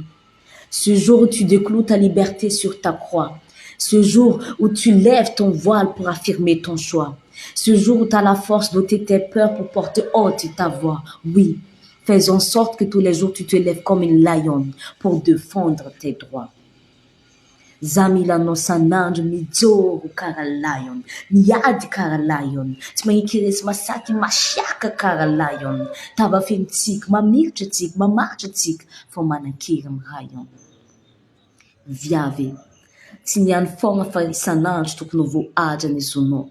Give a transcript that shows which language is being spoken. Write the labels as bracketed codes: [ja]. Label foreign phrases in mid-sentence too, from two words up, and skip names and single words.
[fr] Ce jour où tu décloues ta liberté sur ta croix. Ce jour où tu lèves ton voile pour affirmer ton choix. Ce jour où tu as la force d'ôter tes peurs pour porter haute ta voix. Oui, fais en sorte que tous les jours tu te lèves comme une lionne pour défendre tes droits. [mg] Zamila no sananjo mijoro kara lion, miady kara lion, tsy mahikiresy masaky masiaka kara lion, tava feno tsika, mamiritra tsika, mamaritra tsika, fa manan-kery amy rayon. Viavy, tsy niany fogna fa isan'andro tokony ho voahaja ny zonao.